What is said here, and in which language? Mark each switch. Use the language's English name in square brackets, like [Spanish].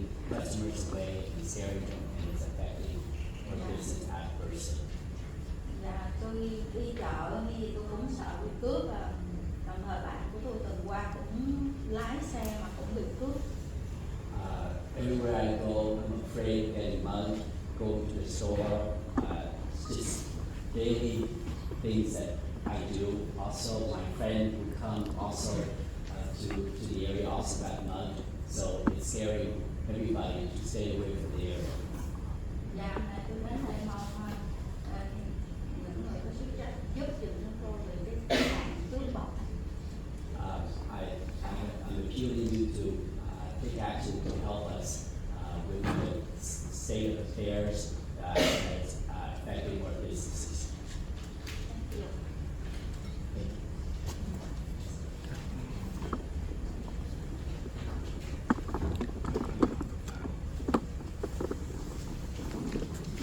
[English] customers away and scaring them, and it's affecting our business adversely. [Vietnamese] Dạ, tôi đi chợ thì tôi cũng sợ bị cướp, và đồng thời bạn của tôi tuần qua cũng lái xe mà cũng bị cướp. [English] Everywhere I go, I'm afraid of getting mugged, going to the store, it's just daily things that I do. Also, my friend who come also to the area also got mugged, so it's scaring everybody to stay away from the area. [Vietnamese] Dạ, này tôi đến đây mong những người có sức giúp giùm cho tôi về cái hàng cướp bóc. [English] I'm appealing you to take action to help us with the state of affairs that's affecting our businesses. Thank you. Thank you.